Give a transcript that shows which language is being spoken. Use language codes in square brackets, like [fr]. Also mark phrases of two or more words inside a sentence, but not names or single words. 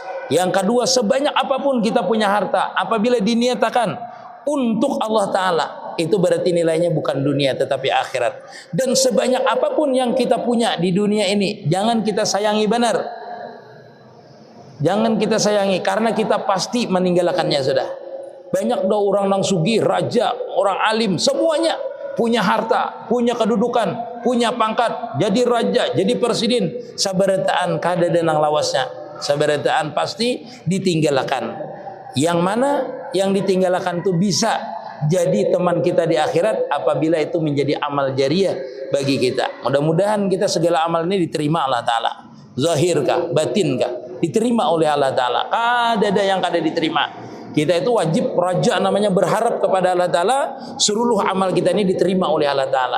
[id] Yang kedua, sebanyak apapun kita punya harta, apabila diniatakan untuk Allah Ta'ala, itu berarti nilainya bukan dunia tetapi akhirat. Dan sebanyak apapun yang kita punya di dunia ini, jangan kita sayangi benar. Jangan kita sayangi, karena kita pasti meninggalkannya sudah. [bjn] Banyak dah orang nang sugih, raja, orang alim, semuanya punya harta, punya kedudukan, punya pangkat, jadi raja, jadi presiden. Sabarataan kada denang lawasnya. Sabarataan pasti ditinggalkan. [id] Yang mana yang ditinggalkan itu bisa jadi teman kita di akhirat apabila itu menjadi amal jariah bagi kita. Mudah-mudahan kita segala amal ini diterima Allah Ta'ala. Zahirkah, batinkah, diterima oleh Allah Ta'ala. [bjn] Ada yang kada diterima. [id] Kita itu wajib raja namanya berharap kepada Allah Ta'ala seluruh amal kita ini diterima oleh Allah Ta'ala.